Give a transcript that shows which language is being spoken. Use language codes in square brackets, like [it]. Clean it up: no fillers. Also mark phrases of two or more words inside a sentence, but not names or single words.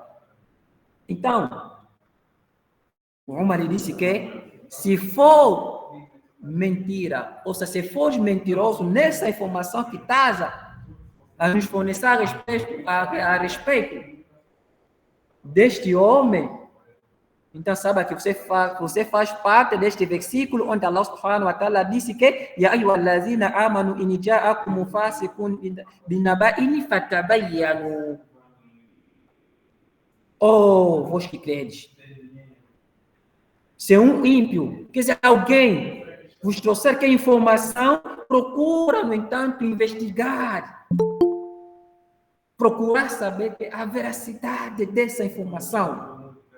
[pt] Então, o Umar disse que se for mentira, ou seja, se for mentiroso nessa informação que estás a nos fornecer a respeito deste homem, então saiba que você faz parte deste versículo onde Allah [ar] سبحانه وتعالى [pt] disse que [ar] يا أيها الذين آمنوا إن جاءكم فاسق بنبإ فتبينوا. [pt] Oh, vós que credes. Se um ímpio, quer dizer, alguém vos trouxer que informação, procura, no entanto, investigar. Procurar saber a veracidade dessa informação.